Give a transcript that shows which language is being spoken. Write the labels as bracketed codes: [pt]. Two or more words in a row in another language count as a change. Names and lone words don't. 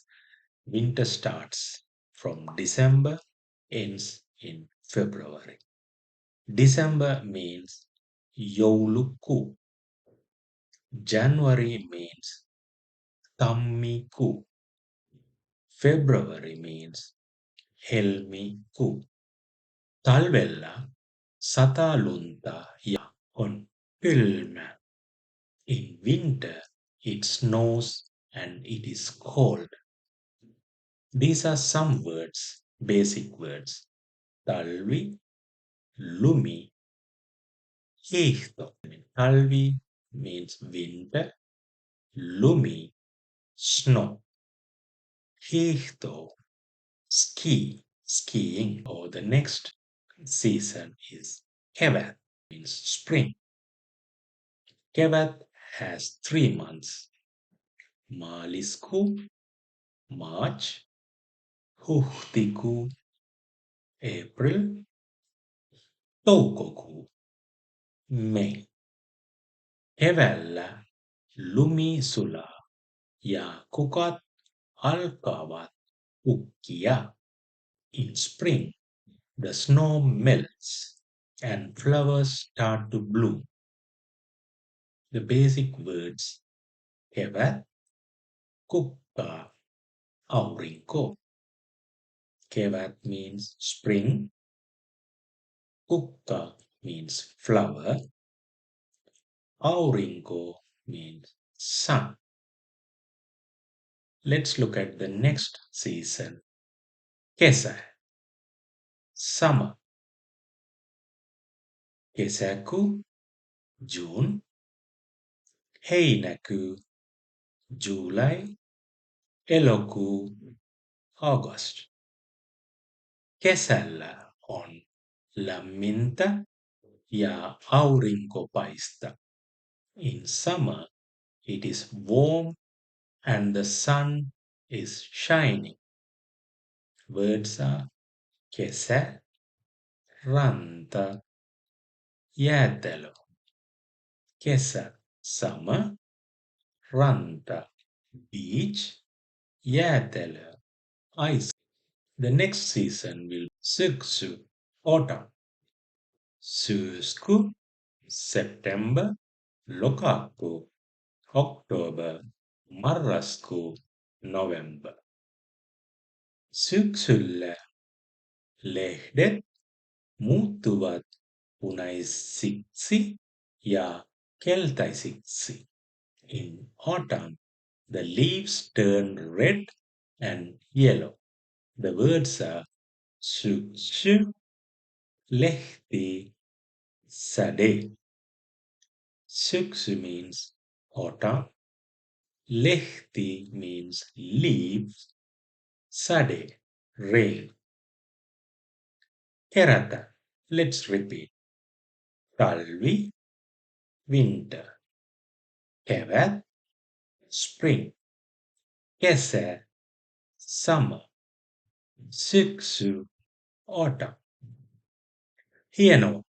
[en] Winter starts from December, ends in February. December means joulukuu. January means tammikuu. February means helmikuu. [fi] Talvella sataa lunta ja on kylmä. [en] In winter it snows and it is cold. These are some words, basic words. [fi] Talvi, lumi, hiihto. [en] Talvi means winter, lumi, snow, hiihto, ski, skiing. Or the next season is kevät, means spring. Kevät has 3 months. Maaliskuu, March, huhtikuu, April, toukokuu, May. [fi] Keväällä lumi sulaa ja kukat alkavat kukkia. [en] In spring, the snow melts and flowers start to bloom. The basic words [fi] kevät, kukka, aurinko. [en] Kevät means spring. Kukka means flower. Aurinko means sun. Let's look at the next season. Kesä, summer. Kesäkuu, June. Heinäkuu, July. Elokuu, August. [fi] Kesällä on lämmintä ja aurinko paistaa. [en] In summer, it is warm and the sun is shining. Words are [fi] kesä, ranta, jäätelö. [en] Kesä, summer, ranta, beach, jäätelö, ice. The next season will syksy, autumn. Syyskuu, September, lokakuu, October, marraskuu, November. [fi] Syksyllä lehdet muuttuvat punaisiksi ja keltaisiksi. [en] In autumn, the leaves turn red and yellow. The words are [fi] syksy, lehti, sade. [en] Syksy means autumn, lehti means leaves, sade, rain. Kerata, let's repeat. Talvi, winter. Kevät, spring. Kesä, summer. Syksy, autumn. [fi] Hienoa.